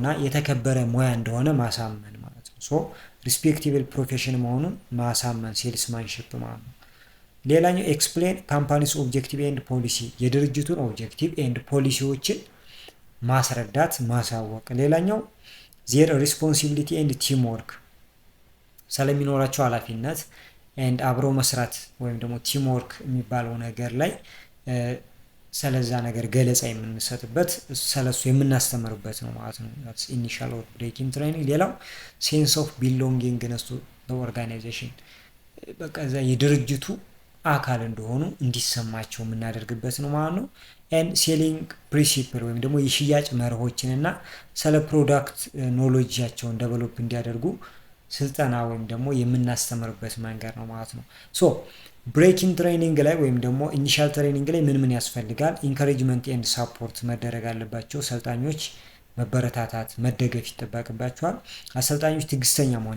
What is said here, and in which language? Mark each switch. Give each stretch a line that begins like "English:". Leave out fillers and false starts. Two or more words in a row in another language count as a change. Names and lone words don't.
Amharic: የተከበረ ሙያ እንደሆነ ማሳመን ማለት ነው።
English: so respectable profession
Amharic: መሆኑን ማሳመን ሴልስማንሺፕ ማለት ነው። ሌላኛው
English: explain company's objective and policy
Amharic: የድርጅቱን
English: objective and policies
Amharic: ማስረዳት ማሳወቅ። ሌላኛው
English: their responsibility and team work
Amharic: ስለሚኖራቸው ኃላፊነት ኤንድ አብሮ መስራት ወይም ደግሞ
English: team work
Amharic: የሚባለው ነገር ላይ ስለዛ ነገር ገለጻ የምንሰጥበት ስለሱ የምናስተምርበት ነው ማለት ነው።
English: that's initial or breaking training።
Amharic: ሌላው
English: sense of belongingness to the organization
Amharic: በቃ እዛ የድርጅቱ አካል እንደሆኑ እንዲሰማቸው የምናደርግበት ነው ማለት ነው።
English: and selling principle
Amharic: ወይም ደግሞ የሽያጭ መርሆችንና ስለ
English: product knowledge
Amharic: ዴቨሎፕ እንዲያደርጉ ስልጠና ወይም ደግሞ የምናስተምርበት መንገድ ነው ማለት ነው።
English: so breaking training
Amharic: ላይ ወይም ደግሞ
English: initial training
Amharic: ላይ ምን ያስፈልጋል?
English: encouragement and support
Amharic: መደረግ አለባቸው። ሰልጣኞች መበረታታት መደገፍ ይጠበቅባቸዋል። አሰልጣኞች ትዕግስተኛ መሆን